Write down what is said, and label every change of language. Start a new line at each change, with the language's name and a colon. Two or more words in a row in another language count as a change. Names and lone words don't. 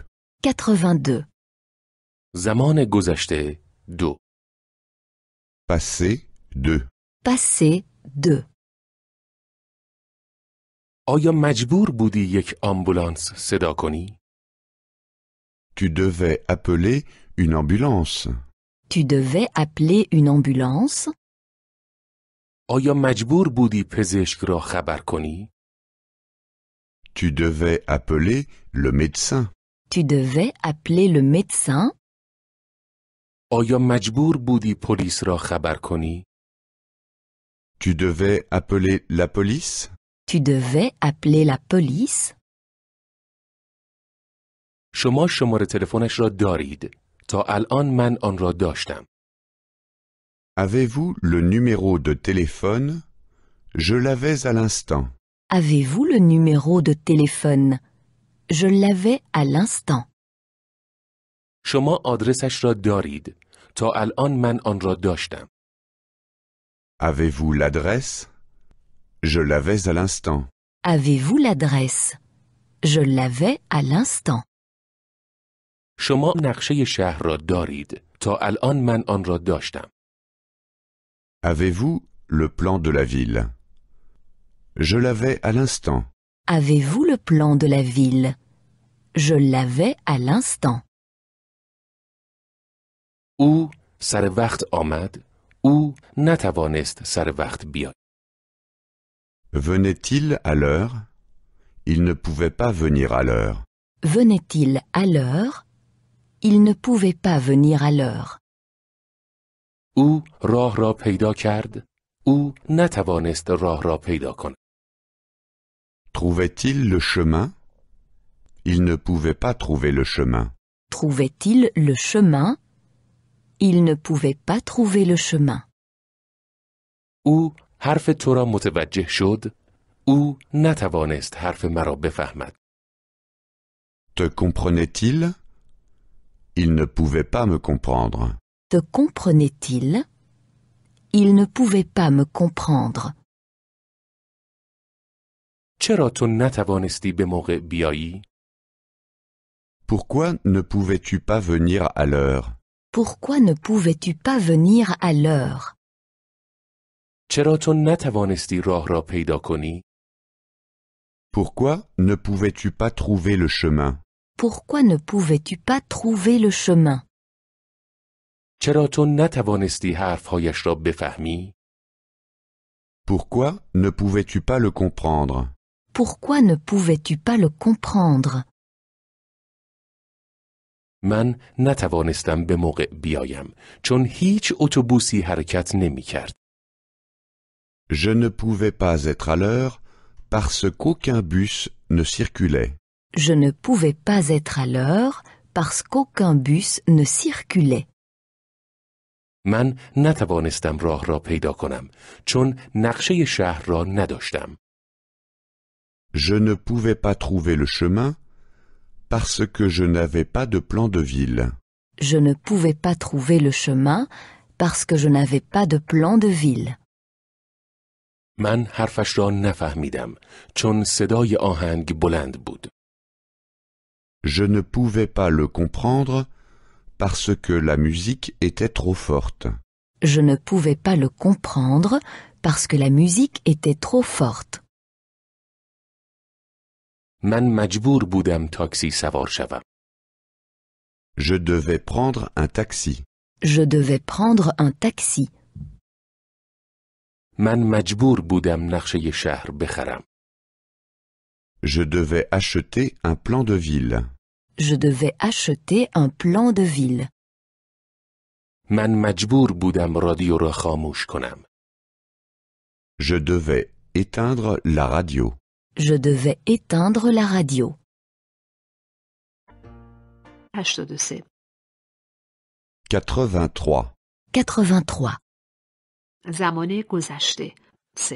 Persian: 82. زمان گذشته 2.
French: Passé 2. Passé 2.
Persian: آیا مجبور بودی یک آمبولانس صدا کنی؟
French: Tu devais appeler une ambulance. Tu devais appeler une ambulance.
Persian: آیا مجبور بودی پزشک را خبر کنی؟
French: Tu devais appeler le médecin. Tu devais appeler le médecin.
Persian: آیا مجبور بودی پلیس را خبر کنی؟
French: Tu devais appeler la police. Tu devais appeler la police.
Persian: شما شماره تلفنش را دارید. تا الان من آن را داشتم.
French: Avez-vous le numéro de téléphone? Je l'avais à l'instant. Avez-vous le numéro de téléphone? Je l'avais à l'instant.
Persian: شما آدرسش را دارید. تا الان من آن را داشتم.
French: Avez-vous l'adresse? Je l'avais à l'instant. Avez-vous l'adresse? Je l'avais à l'instant.
Persian: شما نقشه شهر را دارید. تا الان من آن را داشتم.
French: Avez-vous le plan de la ville? Je l'avais à l'instant. Avez-vous le plan de la ville? Je l'avais à l'instant.
Persian: او سر وقت آمد. او نتوانست سر وقت بیاید.
French: Venait-il à l'heure? Il ne pouvait pas venir à l'heure. Venait-il à l'heure? Il ne pouvait pas venir à l'heure.
Persian: او راه را پیدا کرد. او نتوانست راه را پیدا کند.
French: Trouvait-il le chemin? Il ne pouvait pas trouver le chemin. Trouvait-il le chemin? Il ne pouvait pas trouver le chemin.
Persian: او حرف تو را متوجه شد. او نتوانست حرف مرا بفهمد.
French: Te comprenait-il? Il ne pouvait pas me comprendre. Te comprenait-il? Il ne pouvait pas me comprendre.
Persian: چرا تو نتوانستی به موقع بیایی؟
French: Pourquoi ne pouvais-tu pas venir à l'heure? Pourquoi ne pouvais-tu pas venir à l'heure?
Persian: چرا تو نتوانستی راه را پیدا کنی؟
French: Pourquoi ne pouvais-tu pas trouver le chemin? Pourquoi ne pouvais-tu pas trouver le chemin?
Persian: چرا تو نتوانستی حرفهایش را بفهمی؟
French: Pourquoi ne pouvais-tu pas le comprendre? Pourquoi ne pouvais-tu pas le comprendre?
Persian: من نتوانستم به موقع بیایم چون هیچ اتوبوسی حرکت نمی کرد.
French: Je ne pouvais pas être à l'heure parce qu'aucun bus ne circulait. Je ne pouvais pas être à l'heure parce qu'aucun bus ne circulait.
Persian: من نتوانستم راه را پیدا کنم چون نقشه شهر را نداشتم.
French: Je ne pouvais pas trouver le chemin parce que je n'avais pas de plan de ville. Je ne pouvais pas trouver le chemin parce que je n'avais pas de plan de ville.
Persian: من حرفش را نفهمیدم چون صدای آهنگ بلند بود.
French: Je ne pouvais pas le comprendre parce que la musique était trop forte. Je ne pouvais pas le comprendre parce que la musique était trop forte.
Persian: من مجبور بودم تاکسی سوار شوم.
French: Je devais prendre un taxi. Je devais prendre un taxi.
Persian: من مجبور بودم نقشه شهر بخرم.
French: Je devais acheter un plan de ville. Je devais acheter un plan de ville.
Persian: من مجبور بودم رادیو را خاموش کنم.
French: Je devais éteindre la radio. Je devais éteindre la radio.
Persian: 83. 83. 83. زمان گذشته 3.